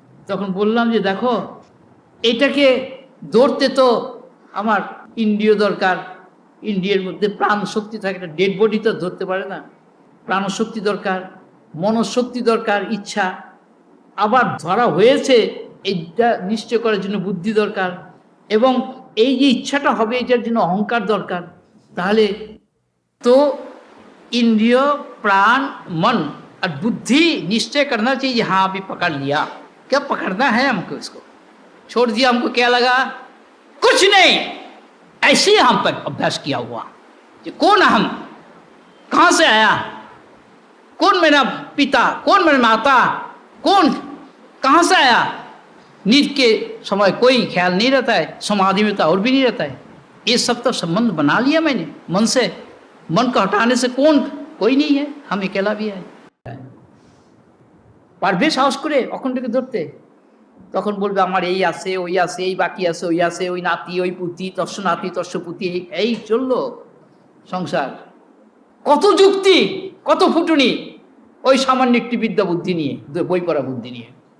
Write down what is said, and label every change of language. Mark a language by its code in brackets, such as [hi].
[bn] তখন বললাম যে, দেখো, এটাকে ধরতে তো আমার ইন্দ্রিয় দরকার, ইন্দ্রিয়ের মধ্যে প্রাণ শক্তি থাকে, একটা ডেড বডি তো ধরতে পারে না, প্রাণশক্তি দরকার, মনশক্তি দরকার, ইচ্ছা। আবার ধরা হয়েছে এইটা নিশ্চয় করার জন্য বুদ্ধি দরকার, এবং এই যে ইচ্ছাটা হবে এটার জন্য অহংকার দরকার। তাহলে [hi] तो इंद्रिय प्राण मन और बुद्धि निश्चय करना चाहिए, हाँ अभी पकड़ लिया, क्या पकड़ना है हमको, इसको छोड़ दिया, हमको क्या लगा, कुछ नहीं, ऐसे ही हम पर अभ्यास किया हुआ कि कौन हम, कहाँ से आया, कौन मेरा पिता, कौन मेरा माता, कौन कहाँ से आया। नींद के समय कोई ख्याल नहीं रहता है, समाधि में तो और भी नहीं रहता है। ये सब तो संबंध बना लिया मैंने मन से, मन को हटाने से कौन, कोई नहीं है, हम अकेला भी है। [bn] পারবে সাহস করে অখণ্ডকে ধরতে? তখন বলবে আমার এই আছে, ওই আছে, এই বাকি আছে, ওই আছে, ওই নাতি, ওই পুতি, তস্য নাতি, তস্য পুতি, এই চললো সংসার। কত যুক্তি, কত ফুটুনি ওই সামান্য একটি বিদ্যা বুদ্ধি নিয়ে, বই পড়া বুদ্ধি নিয়ে।